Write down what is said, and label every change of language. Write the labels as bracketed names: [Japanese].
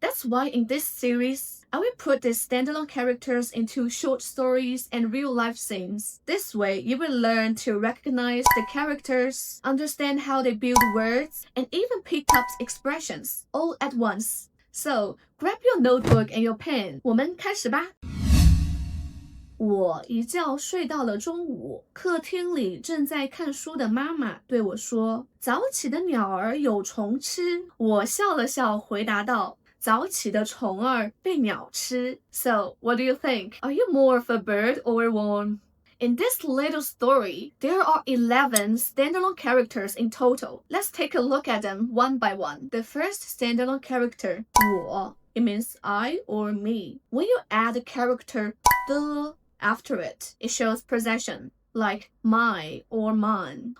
[English] That's why in this series, I will put these standalone characters into short stories and real-life scenes. This way, you will learn to recognize the characters, understand how they build words, and even pick up expressions all at once. So, grab your notebook and your pen. [Chinese] 我们开始吧。我一觉睡到了中午，客厅里正在看书的妈妈对我说：“早起的鸟儿有虫吃。” 我笑了笑，回答道：“早起的虫儿被鸟吃。” [English] So, what do you think? Are you more of a bird or a worm? In this little story, there are 11 standalone characters in total. Let's take a look at them one by one. The first standalone character, 我, it means I or me. When you add the character 的 after it, it shows possession, like my or mine.